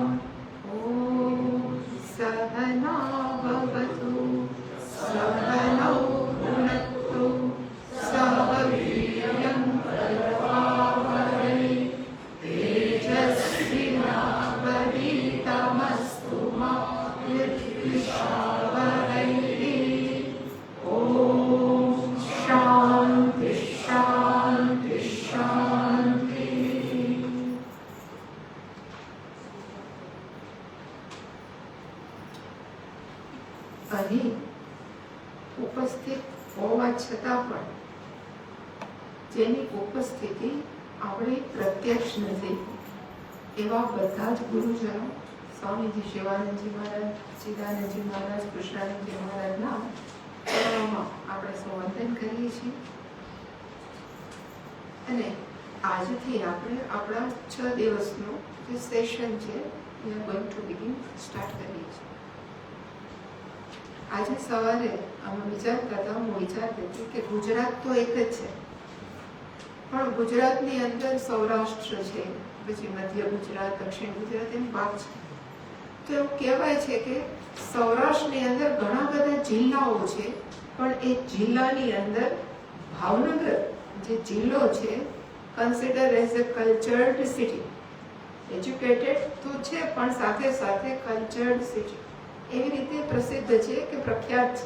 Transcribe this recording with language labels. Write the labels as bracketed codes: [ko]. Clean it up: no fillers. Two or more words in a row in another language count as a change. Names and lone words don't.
[sa] ॐ सहना भवतु सहनौ भुनक्तु सह वीर्यं करवावहै तेजस्विनावधीतमस्तु मा विद्विषावहै। ॐ शान्ति शान्ति शान्ति। [gu] અહીં ઉપસ્થિત હોવા છતાં પણ જેની ઉપસ્થિતિ આપણી પ્રત્યક્ષ નથી એવા બધા જ ગુરુજનો સ્વામીજી શિવાનંદજી મહારાજ, ચિદાનંદજી મહારાજ, કૃષ્ણાનંદજી મહારાજના ચરણોમાં આપણે સંવંદન કરીએ છીએ અને આજથી આપણે આપણા 6 દિવસનું જે સેશન છે [en] we are going to begin [gu] સ્ટાર્ટ કરીએ છીએ. આજે સવારે અમે વિચારતા હતા, હું વિચારતી હતી કે ગુજરાત તો એક જ છે, પણ ગુજરાતની અંદર સૌરાષ્ટ્ર છે, પછી મધ્ય ગુજરાત, દક્ષિણ ગુજરાત એમ ભાગ છે. તો એવું કહેવાય છે કે સૌરાષ્ટ્રની અંદર ઘણા બધા જિલ્લાઓ છે, પણ એ જિલ્લાની અંદર ભાવનગર જે જિલ્લો છે [en] consider as a cultured city, [gu] એજ્યુકેટેડ તો છે પણ સાથે સાથે [en] cultured city [gu] એવી રીતે પ્રસિદ્ધ છે કે પ્રખ્યાત છે.